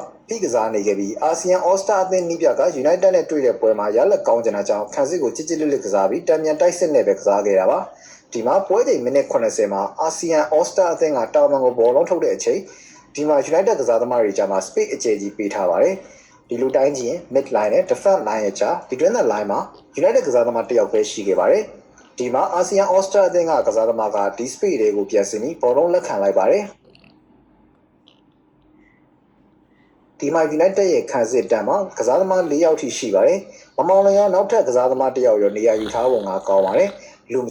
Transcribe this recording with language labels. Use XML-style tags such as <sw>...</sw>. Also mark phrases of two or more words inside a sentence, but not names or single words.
<my>ဖိကစားနေခဲ့ပြီး ASEAN All-Star အသင်းနီးပြက United နဲ့တွေ့တဲ့ပွဲမှာရလက်ကောင်းကြတဲ့ကြောင့်ခံစစ်ကိုကြစ်လစ်ကစားပြီးတံမြန်တိုက်စစ်နဲ့ပဲကစားခဲ့တာပါဒီမှာပွဲချိန်မိနစ်80မှာ ASEAN All-Star အသင်းကတာဝန်ကိုဘောလုံးထုတ်တဲ့အချိန်ဒီမှာ United ကစားသမားတွေကြားမှာ space အကျယ်ကြီးပေးထားပါတယ်ဒီလိုတိုင်းကြည့်ရင်</my> <en>mid line</en> <my>နဲ့</my> <en>defense line</en> <my>ရဲ့ကြား</my> <en>between the line</en> <my>မှာ United ကစားသမားတစ်ယောက်ပဲရှိခဲ့ပါတယ်ဒီမှာ ASEAN All-Star အသင်းကကစားသမားကဒီ space တွေကိုပြန်ဆင်းပြီးဘောလုံးလက်ခံလိုက်ပါတယ် ဒီမှာ United ရဲ့ခံစစ်တန်းမှာကစားသမား၄ယောက်ထိရှိပါတယ်။မမောင်လင်းရောနောက်ထပ်ကစားသမားတစ်ယောက်ရောနေရာယူထားပုံကကောင်းပါတယ်။လူမ</my>